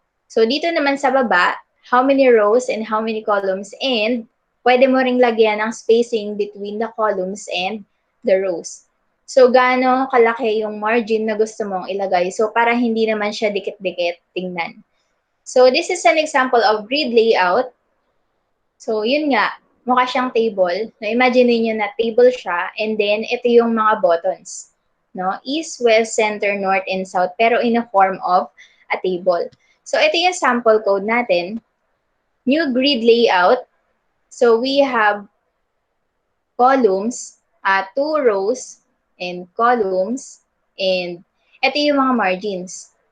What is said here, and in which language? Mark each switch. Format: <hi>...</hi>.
<en>So,</en> <tl>dito naman sa baba,</tl> <en>how many rows and how many columns, and pwede mo ring lagyan ng spacing between the columns and the rows.</en> <tl>So, gaano kalaki yung margin na gusto mong ilagay. So, para hindi naman siya dikit-dikit tingnan.</tl> <en>So, this is an example of grid layout.</en> <tl>So, yun nga, mukha siyang table. No, imagine niyo na table siya, and then ito yung mga buttons. No?</tl> <en>East, west, center, north, and south, pero in a form of a table.</en> <tl>So, ito yung sample code natin. New grid layout.</tl> <en>So, we have columns, 2 rows, and columns, and</en> <tl>ito yung mga margins.</tl>